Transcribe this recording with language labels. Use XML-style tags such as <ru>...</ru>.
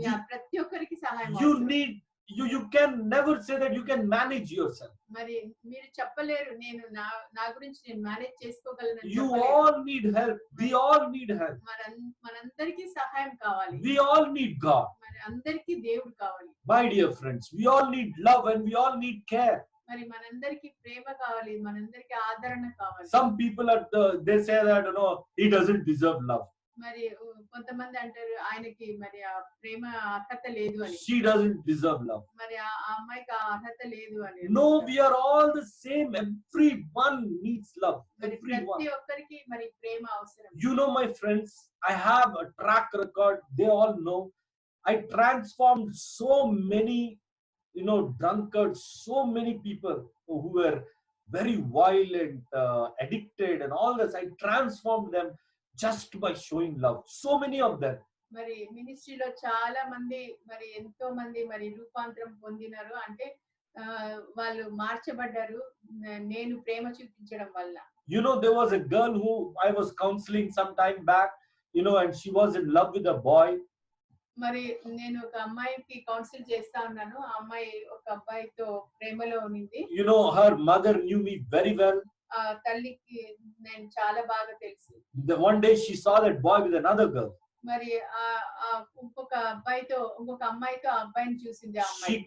<te>ప్రతి ఒక్కరికి సహాయం</te> <en>You</en> <te>అవసరం.</te> <en>need. You can never say that you can manage yourself.</en> <te>మరి మీరు చెప్పలేరు నేను నా గురించి నేను మేనేజ్ చేసుకోగలను.</te> <en>You all need help. We all need help.</en> <te>మనందరికీ సహాయం కావాలి.</te> <en>We all need God.</en> <te>మరి అందరికీ దేవుడు కావాలి.</te> <en>My dear friends, we all need love and we all need care.</en> <te>మరి మనందరికీ ప్రేమ కావాలి, మనందరికీ ఆదరణ కావాలి.</te> <en>Some people they say that, you know, he doesn't deserve love.</en> <te>మరి కొంతమంది అంటారు ఆయనకి మరి ఆ ప్రేమ అర్హత లేదు అని.</te> <en>She doesn't deserve love.</en> <te>మరి ఆ అమ్మాయికి ఆ అర్హత లేదు అని.</te> <en>No, we are all the same. Everyone needs love. Everyone.</en> <te>ప్రతి ఒక్కరికి మరి ప్రేమ అవసరం.</te> <en>You know, my friends, I have a track record. They all know. I transformed so many, you know, drunkards, so many people who were very violent, addicted, and all this. I transformed them just by showing love. So many of them.</en> <te>మరి మినిస్ట్రీలో చాలా మంది మరి ఎంతో మంది మరి రూపాంతరం పొందినారు, అంటే వాళ్ళు మార్చబడ్డారు నేను ప్రేమ చూపించడం వల్ల.</te> <en>You know, there was a girl who I was counseling some time back, you know, and she was in love with a boy.</en> <te>మరి నేను ఒక అమ్మాయికి కౌన్సిల్ చేస్తా ఉన్నాను, ఆ అమ్మాయి ఒక అబ్బాయితో ప్రేమలో ఉంది.</te> <en>You know, her mother knew me very well.</en> <te>ఆ తల్లికి నేను చాలా బాగా తెలుసు.</te> <en>The one day she saw that boy with another girl.</en> <te>మరి ఇంకొక అమ్మాయితో ఆ అబ్బాయిని చూసింది ఆ అమ్మాయి.</te>